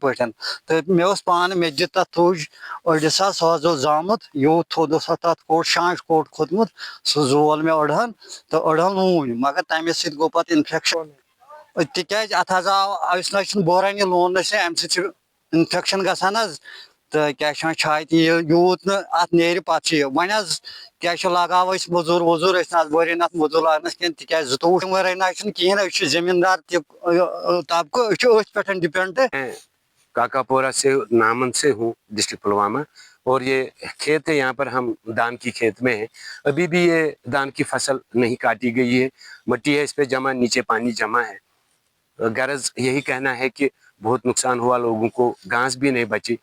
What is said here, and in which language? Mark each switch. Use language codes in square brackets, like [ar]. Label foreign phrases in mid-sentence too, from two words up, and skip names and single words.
[ks] پٲٹھۍ تہٕ مےٚ اوس پانہٕ مےٚ دِژ تَتھ تھوٚج أڑِس حظ سُہ حظ اوس زامُت یوٗت تھوٚد اوس تَتھ کوٹ شانٛش کوٹ کھوٚتمُت سُہ زول مےٚ أڑہن تہٕ أڑہن لوٗنۍ مگر تَمے سۭتۍ گوٚو پَتہٕ اِنفیکشن تِکیٛازِ اَتھ حظ آو أسۍ نہ حظ چھِنہٕ بوران یہِ لوننہٕ سۭتۍ اَمہِ سۭتۍ چھُ اِنفیکشن گژھان حظ تہٕ کیٛاہ چھِ وَنان چھاتہِ یوٗت نہٕ اَتھ نیرِ پَتہٕ چھِ یہِ وۄنۍ حظ کیٛاہ چھِ لگاو أسۍ موٚزوٗر ووٚزوٗر أسۍ نہ حظ بٔرِنۍ اَتھ موٚزوٗر لاگنَس کِہیٖنۍ تِکیٛازِ زٕتووُہ وَرٲے نہ حظ چھُنہٕ کِہیٖنۍ أسۍ چھِ زٔمیٖندار تہِ طبقہٕ أسۍ چھِ أتھۍ پٮ۪ٹھ ڈِپٮ۪نٛڈ. [hi] काकापोरा से नामन से हूँ, डिस्ट्रिक्ट पुलवामा, और ये खेत है, यहाँ पर हम धान की खेत में हैं. अभी भी ये धान की फसल नहीं काटी गई है, मिट्टी है इस पे जमा, नीचे पानी जमा है. गरज यही कहना है कि बहुत नुकसान हुआ, लोगों को घास भी नहीं बची.